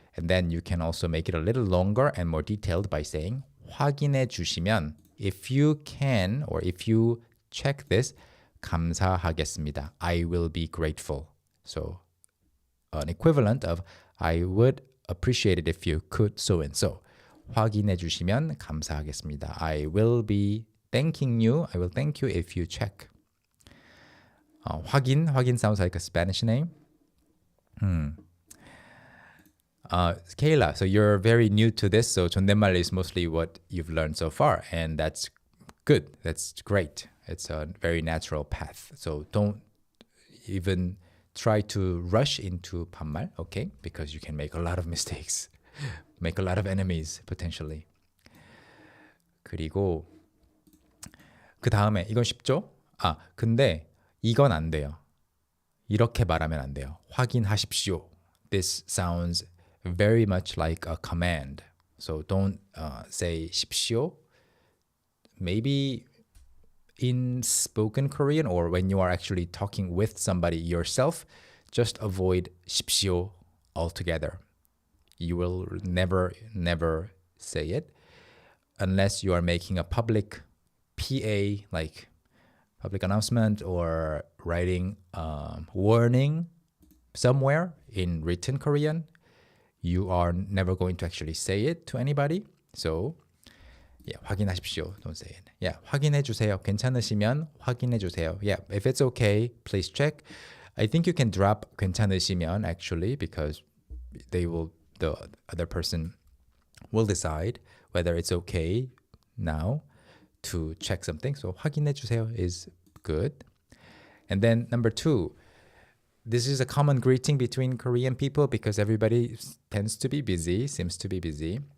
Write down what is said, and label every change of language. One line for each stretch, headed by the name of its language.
English: And then you can also make it a little longer and more detailed by saying
Korean: 확인해 주시면,
English: if you can or if you check this,
Korean: 감사하겠습니다.
English: I will be grateful. So an equivalent of I would appreciate it if you could so and so.
Korean: 확인해 주시면 감사하겠습니다.
English: I will be thanking you. I will thank you if you check. 확인 sounds like a Spanish name. Kayla, so you're very new to this, so
Korean: 존댓말
English: is mostly what you've learned so far, and that's good. That's great. It's a very natural path. So don't even try to rush into
Korean: 반말,
English: okay? Because you can make a lot of mistakes, make a lot of enemies potentially.
Korean: 그리고 그 다음에 이건 쉽죠? 근데 이건 안 돼요. 이렇게 말하면 안 돼요. 확인하십시오.
English: This sounds very much like a command. So don't say
Korean: 십시오.
English: Maybe in spoken Korean or when you are actually talking with somebody yourself, just avoid 십시오 altogether. You will never say it unless you are making a public PA, like public announcement, or writing warning somewhere in written Korean. You are never going to actually say it to anybody. So yeah,
Korean: 확인하십시오.
English: Don't say it. Yeah,
Korean: 확인해 주세요. 괜찮으시면 확인해 주세요.
English: Yeah, if it's okay, please check. I think you can drop
Korean: 괜찮으시면
English: actually, because the other person will decide whether it's okay now to check something. So
Korean: 확인해 주세요
English: is good. And then number 2, this is a common greeting between Korean people because everybody tends to be busy, seems to be busy.